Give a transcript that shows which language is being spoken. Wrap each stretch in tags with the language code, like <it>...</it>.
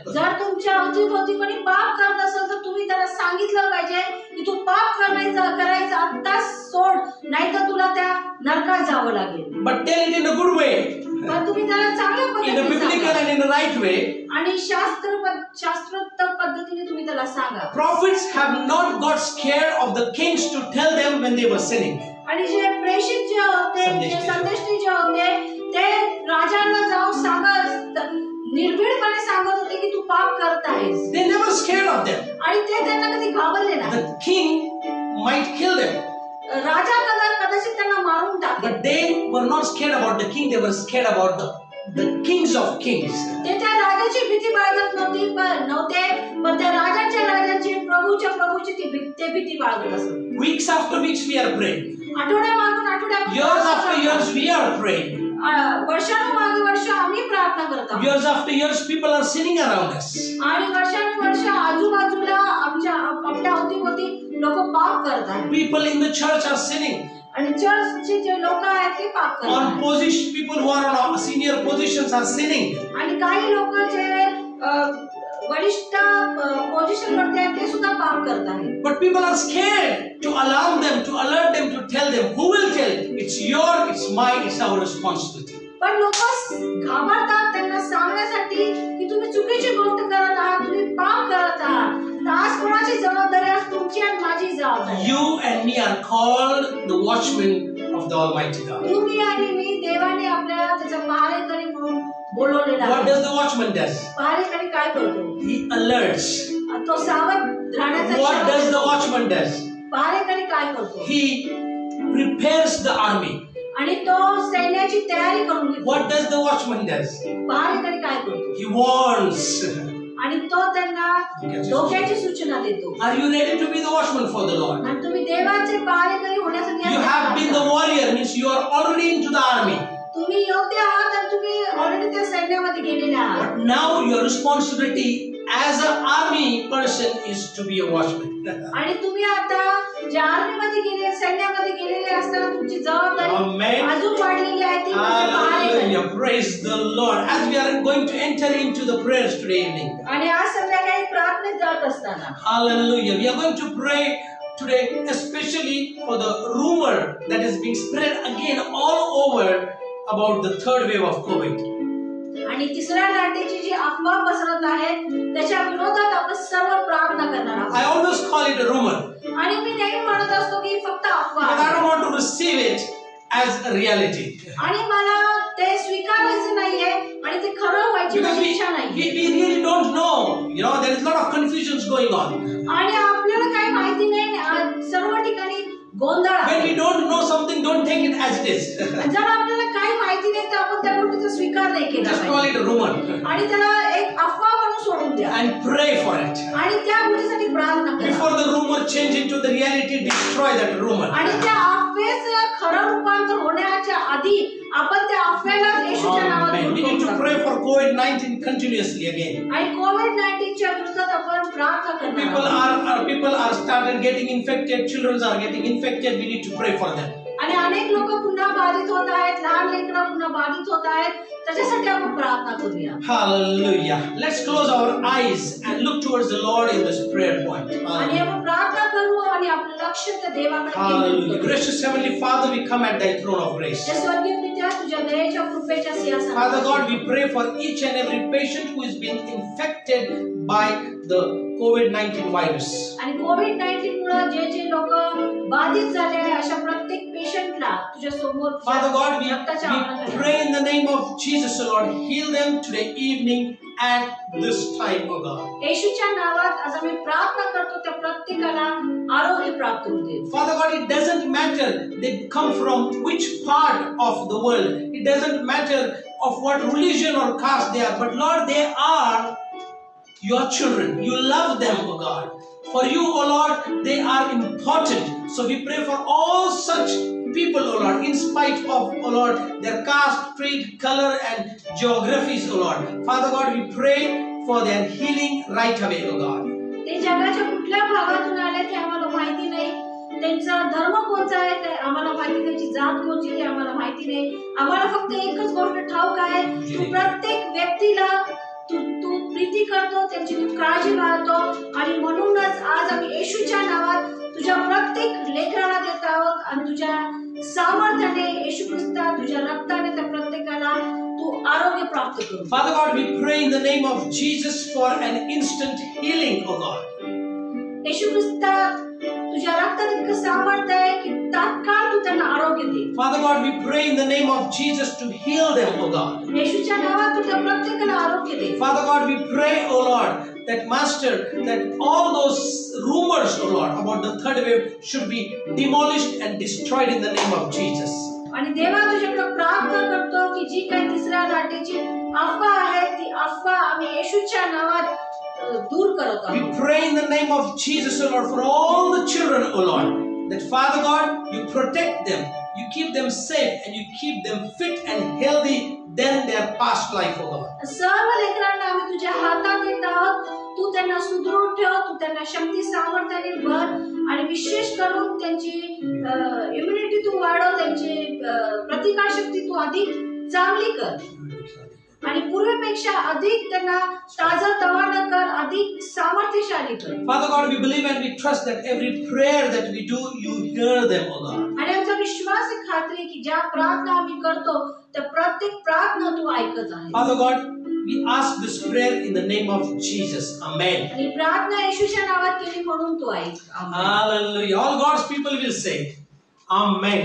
<mr>जर तुमच्या अवतीभोवती कोणी पाप करत असेल तर तुम्ही त्याला सांगितलं पाहिजे की तू पाप करायचं आत्ताच सोड, नाहीतर तुला त्या नरकात जावं लागेल.</mr> <en>But tell it in a good way.</en> <mr>पण तुम्ही त्याला चांगल्या</mr> <en>In a</en> <mr>पद्धतीने</mr> <en>biblical</en> <mr>सांगा.</mr> <en>and in a right way.</en> <mr>आणि शास्त्रोक्त पद्धतीने तुम्ही त्याला सांगा.</mr> <en>Prophets have not got scared of the kings to tell them when they were sinning.</en> <mr>आणि जे प्रेषित जे होते, जे संदेष्टी जे होते, ते राजांना जाऊन निर्भीडपणे सांगत होते की तू पाप करत आहेस.</mr> <en>They never scared of them.</en> <mr>आणि ते त्यांना कधी घाबरले नाही.</mr> <en>The king might kill them.</en> <mr>राजा कदाचित त्यांना मारून टाकले.</mr> <en>But they were not scared about the king. They were scared about the kings of kings.</en> <mr>ते त्या राजाची भीती बाळगत नव्हते, पण त्या राजांची प्रभूची ते भीती बाळगत असत.</mr> <en>Weeks after weeks we are praying.</en> <mr>आठवड्यामागून आठवड्या,</mr> <en>Years after years we are praying.</en> <mr>वर्षानुमागे वर्ष आम्ही प्रार्थना करत आहोत.</mr> <en>Years after years people are sinning around us.</en> <mr>आणि वर्षानुवर्ष आजूबाजूला आपल्या अवतीभोवती लोक पाप करत आहेत.</mr> <en>People in the church are sinning.</en> <mr>आणि चर्चचे जे लोक आहेत ते पाप करत</mr> <en>On</en> <mr>आहेत.</mr> <en>position, people who are on senior positions are sinning.</en> <mr>आणि काही लोक जे वरिष्ठ पोझिशन वरती आहेत ते सुद्धा पाप करत आहेत.</mr> <en>But people are scared to alarm them, to alert them, to tell them. Who will tell? It's mine, it's our responsibility.</en> <mr>पण लोक घाबरतात त्यांना सांगण्यासाठी की तुम्ही चुकीची गोष्ट करत आहात, तुम्ही पाप करत आहात. आज कोणाची जबाबदारी आहे? तुमची आणि माझी जबाबदारी.</mr> <en>You and me are called the watchmen of the Almighty God.</en> <mr>तुम्ही आणि मी देवाने आपल्याला त्याचा पहारेकरी म्हणून बोलवलेला आहे.</mr> <en>What does the watchman does?</en> <mr>पहारेकरी काय करतो?</mr> <en>He alerts.</en> <mr>तो सावध राहण्याचा</mr> <en>What</en> <mr>इशारा</mr> <en>does the</en> <mr>देतो.</mr> <en>watchman does?</en> <mr>पहारेकरी काय करतो?</mr> <en>He prepares the army.</en> <mr>आणि तो सैन्याची तयारी करून घेतो.</mr> <en>What does the watchman does?</en> <mr>पहारेकरी काय करतो?</mr> <en>He warns.</en> <mr>आणि तो त्यांना धोक्याची सूचना देतो.</mr> <en>Are you ready to be the watchman for the Lord?</en> <mr>आणि तुम्ही देवाचे पहारेकरी होण्यासाठी</mr> <en>You have been the warrior, means you are already into the army.</en> <mr>तुम्ही योग्य आहात आणि तुम्ही ऑलरेडी त्या सैन्यामध्ये गेलेले आहात.</mr> <en>But now your responsibility as an army person is to be a watchman.</en> <mr>आणि तुम्ही आता ज्या आर्मीमध्ये गेले, सैन्यामध्ये गेलेले असताना तुमची जबाबदारी</mr> <en>Amen.</en> <mr>अजून वाढलेली आहे ती म्हणजे पहारेकरी.</mr> <en>Hallelujah. Praise the Lord. As we are going to enter into the prayers today evening.</en> <mr>आणि आज संध्याकाळी प्रार्थनेत जात असताना</mr> <en>Hallelujah. We are going to pray today especially for the rumor that is being spread again all over about the third wave of COVID.</en> <mr>आणि तिसऱ्या लाटेची जी अफवा पसरत आहे त्याच्या विरोधात आपण सर्व प्रार्थना करणार आहोत.</mr> <en>I always call it a rumor.</en> <mr>आणि मी नेहमी म्हणत असतो की फक्त अफवा</mr> <en>But I</en> <mr>आहे.</mr> <en>don't want to receive it as a reality.</en> <mr>आणि मला ते स्वीकारायचं नाहीये आणि ते खरं व्हायची</mr> <en>Because</en> <mr>माझी इच्छा नाहीये.</mr> <en>we really don't know. You know, there is a lot of confusions going on.</en> <mr>आणि आपल्याला काही माहिती नाही, सर्व ठिकाणी गोंधळ</mr> <en>When</en> <mr>आहे.</mr> <en>we don't know something, don't take it as it is.</en> <mr>जर आपल्याला काही माहिती नाही तर आपण त्या गोष्टीचा स्वीकार नाही केला</mr> <en>Just call</en> <mr>पाहिजे.</mr> <en>it a rumor.</en> <mr>आणि त्याला एक अफवा म्हणून सोडून द्या</mr> <en>And pray for it.</en> <mr>आणि त्या गोष्टीसाठी प्रार्थना करा.</mr> <en>Before the rumor change into the reality, destroy that rumor.</en> <mr>आणि त्या अफवेचं खरं रूपांतर होण्याच्या आधी आपण त्या अफवेला येशूच्या नावात</mr> <en>Amen. We</en> <mr>दूर</mr> <en>need to</en> <mr>करू.</mr> <en>pray for COVID-19 continuously again.</en> <mr>आणि कोविड-19 च्या विरोधात आपण प्रार्थना करणार आहोत.</mr> <en>People are started getting infected. Children are getting infected. We need to pray for them.</en> <mr>आणि अनेक लोक पुन्हा बाधित होत आहेत, लहान लेकरं पुन्हा बाधित होत आहेत, त्याच्यासाठी आपण प्रार्थना करूया.</mr> <en>Hallelujah. Let's close our eyes and look towards the Lord in this prayer point.</en> <mr>आणि आपण प्रार्थना करू आणि आपलं लक्ष त्या देवाकडे केंद्रित</mr> <en>Hallelujah.</en> <mr>करू.</mr> <en>Gracious Heavenly Father, we come at thy throne of grace.</en> <mr>हे स्वर्गीय पित्या, तुझ्या दयेच्या कृपेच्या सिंहासनावर.</mr> <en>Father God, we pray for each and every patient who is being infected by the COVID-19 virus.</en> <mr>आणि कोविड-19 मुळे जे लोक बाधित झाले आहे अशा प्रत्येक पेशंटला तुझ्या समोर</mr> <en>Father God, we pray in the name of Jesus, O Lord, heal them today evening at this time, O God.</en> <mr>येशूच्या नावात आज आम्ही प्रार्थना करतो त्या प्रत्येकाला आरोग्य प्राप्त होऊ दे.</mr> <en>Father God, it doesn't matter they come from which part of the world. It doesn't matter of what religion or caste they are, but Lord, they are your children. You love them, O God. For you, O Lord, they are important. So we pray for all such people, O Lord, in spite of, O Lord, their caste, creed, color and geographies, O Lord. Father God, we pray for their healing right away, O God.</en> <mr>ते जगाच्या कुठल्या भागातून आले ते आम्हाला माहिती नाही, त्यांचा धर्म कोणता आहे ते आम्हाला माहिती, त्यांची जात कोणती ते आम्हाला माहिती नाही. आम्हाला फक्त एकच गोष्ट ठाऊक आहे, तू प्रत्येक व्यक्तीला तू प्रीती करतो, त्यांची तू काळजी बाळगतो. आणि म्हणूनच आज आम्ही येशूच्या नावात तुझ्या प्रत्येक लेकराला देत आहोत आणि तुझ्या सामर्थ्याने येशू ख्रिस्ता तुझ्या रक्ताने त्या प्रत्येकाला तू आरोग्य प्राप्त कर.</mr> <en>Father God, we pray in the name of Jesus for an instant healing, O God.</en> <mr>येशू ख्रिस्ता तुझ्या रक्तात इतकं सामर्थ्य आहे की तात्काळ तू त्यांना आरोग्य दे.</mr> <en>Father God, we pray in the name of Jesus to heal them, O God.</en> <mr>येशूच्या नावात तू त्या प्रत्येकाला आरोग्य दे.</mr> <en>Father God, we pray, O Lord, that Master, that all those rumors, O Lord, about the third wave should be demolished and destroyed in the name of Jesus.</en> <mr>आणि देवा तुझ्याकडे प्रार्थना करतो की जी काही तिसऱ्या लाटेची अफवा आहे ती अफवा आम्ही येशूच्या नावात दूर करत आहोत.</mr> <en>We pray in the name of Jesus, O Lord, for all the children, O Lord, that Father God, you protect them, you keep them safe, and you keep them fit and healthy than their past life, O God.</en> <mr>सर्व लेकरांना आम्ही तुझ्या हातात देत आहोत. तू त्यांना सुदृढ ठेव, तू त्यांना शक्ती सामर्थ्याने भर आणि विशेष करून त्यांची इम्युनिटी तू वाढव, त्यांची प्रतिकारशक्ती तू अधिक चांगली कर आणि पूर्वीपेक्षा अधिक त्यांना ताजतवाना कर, अधिक सामर्थ्यशाली कर.</mr> <en>Father God, we believe and we trust that every prayer that we do, you hear them, O God.</en> <mr>आणि आमचा विश्वास आहे, खात्री की ज्या प्रार्थना आम्ही करतो त्या प्रत्येक प्रार्थना तू ऐकत आहे.</mr> <en>Father God, we ask this prayer in the name of Jesus. Amen.</en> <mr>आणि प्रार्थना येशूच्या नावात केली म्हणून तू ऐक.</mr> <en>Hallelujah. All God's people will say, Amen.</en>